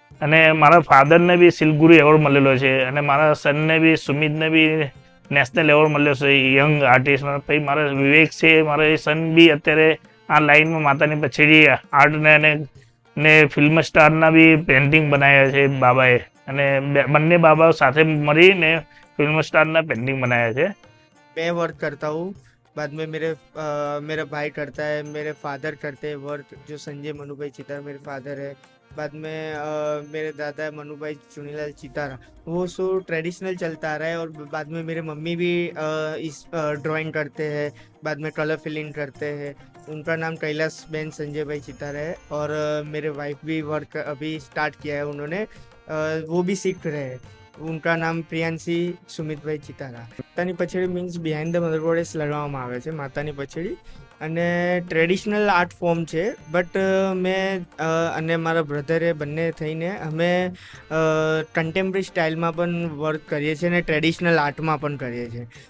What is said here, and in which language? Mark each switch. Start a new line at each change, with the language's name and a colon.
Gujarati: અને મારા ફાધરને બી સિલ્કગુરુ એવોર્ડ મળેલો છે અને મારા સનને બી સુમિતને બી નેશનલ એવોર્ડ મળ્યો છે યંગ આર્ટિસ્ટમાં. પછી મારા વિવેક છે, મારા સન બી અત્યારે આ લાઈનમાં માતાની પછેડી આર્ટને ને ફિલ્મ સ્ટારના બી પેઇન્ટિંગ બનાવ્યા છે બાબાએ, અને બંને બાબા સાથે મળીને
Hindi: फिल्म स्टार ना पेंटिंग बनाया थे. मैं वर्क करता हूँ, बाद में मेरा भाई करता है, मेरे फादर करते हैं वर्क, जो संजय मनुभाई चितारा मेरे फादर है. बाद में मेरे दादा है मनुभाई चुनीलाल चितारा, वो सो ट्रेडिशनल चलता आ रहा है. और बाद में मेरे मम्मी भी इस ड्राइंग करते हैं, बाद में कलर फिलिंग करते हैं. उनका नाम कैलाश बेन संजय भाई चितारा है. और मेरे वाइफ भी वर्क अभी स्टार्ट किया है उन्होंने, वो भी सीख रहे हैं. उनका नाम प्रियांशी सुमितભાઈ ચિતારા.
Gujarati: માતાની પછેડી મીન્સ બિહાઇન્ડ ધ મધરબોર્ડ લગાવવામાં આવે છે માતાની પછેડી, અને ટ્રેડિશનલ આર્ટ ફોર્મ છે. બટ મેં અને મારા બ્રધરે બંને થઈને અમે કન્ટેમ્પરરી સ્ટાઇલમાં પણ વર્ક કરીએ છીએ અને ટ્રેડિશનલ આર્ટમાં પણ કરીએ છીએ.